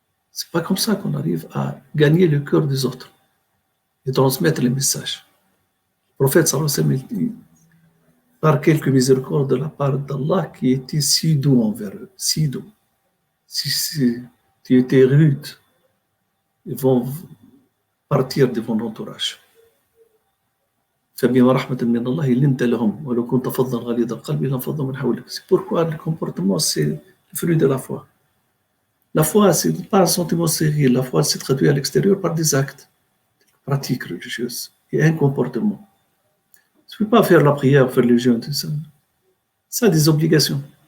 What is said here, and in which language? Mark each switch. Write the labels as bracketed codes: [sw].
[fr] C'est pas comme ça qu'on arrive à gagner le cœur des autres et transmettre les messages. Le prophète sallallahu alayhi wa sallam dit, par quelque miséricorde de la part d'Allah qui était si doux envers eux, si doux. Si tu étais rude, ils vont partir de ton entourage. [ar] فبما رحمة من الله لنت لهم ولو كنت فظا غليظ القلب لانفضوا من حولك. [fr] C'est pourquoi le comportement c'est le fruit de la foi. La foi, c'est pas un sentiment sérieux. La foi, c'est traduit à l'extérieur par des actes, des pratiques religieuses et un comportement. Tu ne peux pas faire la prière, faire le jeûne, tout ça. Ça a des obligations.